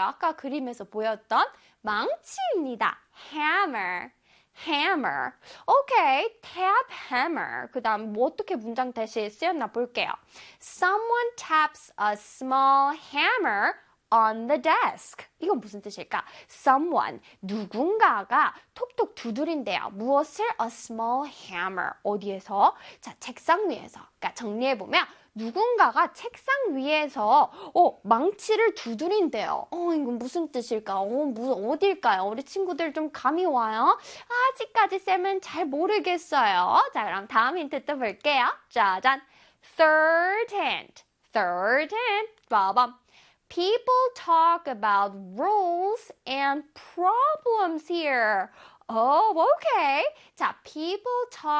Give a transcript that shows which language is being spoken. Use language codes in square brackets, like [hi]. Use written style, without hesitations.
[ko] 아까 그림에서 보였던 망치입니다. [en] hammer, hammer. Okay, tap hammer. [ko] 그다음 뭐 어떻게 문장 대신 쓰였나 볼게요. [en] Someone taps a small hammer on the desk. [ko] 이건 무슨 뜻일까? Someone, 누군가가 톡톡 두드린대요. 무엇을? [en] A small hammer. [ko] 어디에서? 자, 책상 위에서. 그러니까 정리해 보면 누군가가 책상 위에서 망치를 두드린대요. 이건 무슨 뜻일까? 무슨 어딜까요? 우리 친구들 좀 감이 와요? 아직까지 쌤은 잘 모르겠어요. 자, 그럼 다음 힌트 또 볼게요. 짜잔. [en] Third hint. Third hint. [ko] 봐봐. [en] People talk about rules and problems here. Oh, okay. 자, people talk